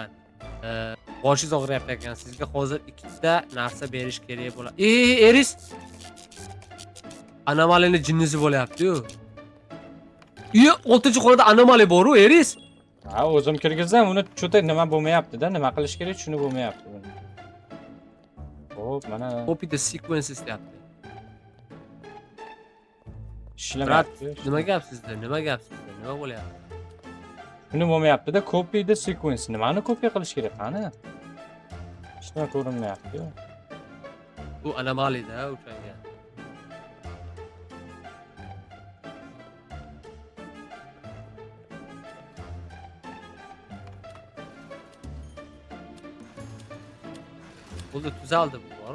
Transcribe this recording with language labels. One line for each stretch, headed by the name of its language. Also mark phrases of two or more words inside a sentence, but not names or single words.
Uzbek: Boshingiz og'riyapti ekan. Sizga hozir ikkita narsa berish kerak bo'ladi. Eris. Anomaliyani jinnisi bo'lyapti-yu. 6-xonada anomaliya bor-ku, Eris. Ha, o'zim kirgizdim, uni cho'ta nima bo'lmayapti-da, nima qilish kerak, shuni bo'lmayapti buni. Xo'p, mana
English: Copy the sequences deyapti.
Uzbek: ishlamayapti. Nima gap sizda? Nima gap sizda? Nima bo'lyapti? Shuni bo'lmayapti-da,
English: copy the sequence.
Uzbek: Nimani copy qilish kerak, qani? Hech nima ko'rinmayapti. Bu anomaliyada o'shanga. Bo'ldi, tuzaldi bu, bor-ku.